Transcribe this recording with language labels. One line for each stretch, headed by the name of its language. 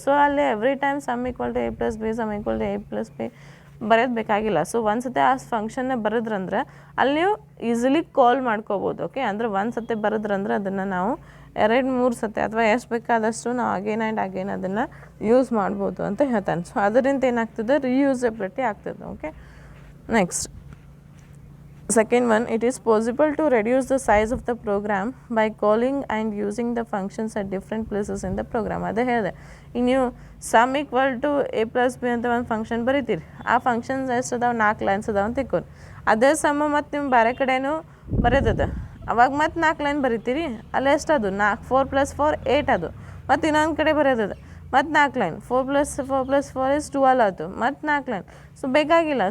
Kannada: So ಅಲ್ಲಿ every time some equal to A plus be some equal to A plus B ಬರೋದು ಬೇಕಾಗಿಲ್ಲ. So ಒಂದು ಸತಿ ಆ ಫಂಕ್ಷನ್ನ ಬರೆದ್ರಂದ್ರೆ ಅಲ್ಲಿ ನೀವು ಈಸಿಲಿ ಕಾಲ್ ಮಾಡ್ಕೋಬೋದು. ಓಕೆ, ಅಂದ್ರೆ ಒಂದು ಸತಿ ಬರೆದ್ರಂದ್ರೆ ಅದನ್ನು ನಾವು 2-3 ಸತಿ ಅಥವಾ ಎಷ್ಟು ಬೇಕಾದಷ್ಟು ನಾವು ಅಗೇನ್ ಆ್ಯಂಡ್ ಅಗೇನ್ ಅದನ್ನು ಯೂಸ್ ಮಾಡ್ಬೋದು ಅಂತ ಹೇಳ್ತಾನೆ. ಸೊ ಅದರಿಂದ ಏನಾಗ್ತದೆ, ರೀಯೂಸಬಿಲಿಟಿ ಆಗ್ತದೆ.
English: Okay, next second one, it is possible to reduce the size of the program by calling and using the functions at different places in the program.
Kannada: ಅದೇ ಹೇಳಿದೆ, ಈಗ ನೀವು some equal to A plus B ಅಂತ ಒಂದು function ಬರೀತೀರಿ. ಆ functions ಎಷ್ಟು ಅದಾವೆ? 4 lines ಅದಾವೆ ಅಂತ ತಿಳ್ಕೊಂಡು ಅದೇ ಸಮ ಮತ್ತು ನೀವು ಬೇರೆ ಕಡೆನೂ ಬರೋದದ. ಅವಾಗ ಮತ್ತೆ 4 ಲೈನ್ ಬರೀತೀರಿ. ಅಲ್ಲಿ ಎಷ್ಟು ಅದು? 4 + 4 8 ಅದು. ಮತ್ತು ಇನ್ನೊಂದು ಕಡೆ ಬರೋದದ ಮತ್ತು 4 ಲೈನ್. 4 + 4 = 12 ಆಯಿತು. ಮತ್ತು 4 ಲೈನ್. ಸೊ ಬೇಕಾಗಿಲ್ಲ.